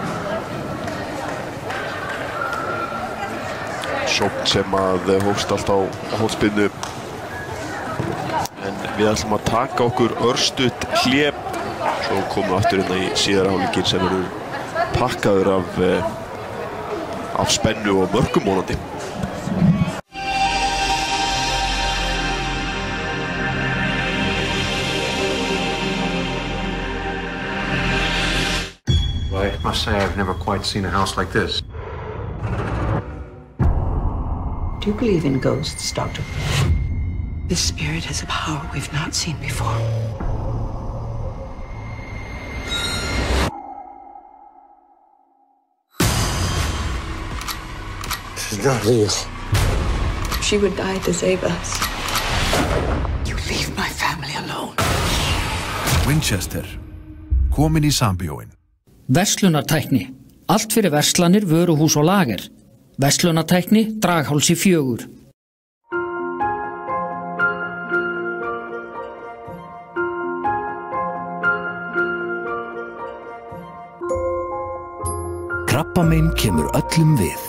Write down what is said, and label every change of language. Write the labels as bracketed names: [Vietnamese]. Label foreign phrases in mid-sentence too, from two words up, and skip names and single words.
[Icelandic] Sókn sem að hófst allt á hornspyrnu. En við ætlum að taka okkur örstutt hlé. Svo komum við aftur inn í síðara hálfleikinn sem verður pakkaður af spennu og mörkum vonandi. [English] I must say I've never quite seen a house like this. Do you believe in ghosts, Doctor? This spirit has a power we've not seen before. This is not real. She would die to save us. You leave my family alone. Winchester, [Icelandic] komin í sambíóin. Verslunartækni. Allt fyrir verslanir, vöruhús og lager. Verslunartækni, Draghálsi 4. Krabbamein kemur öllum við.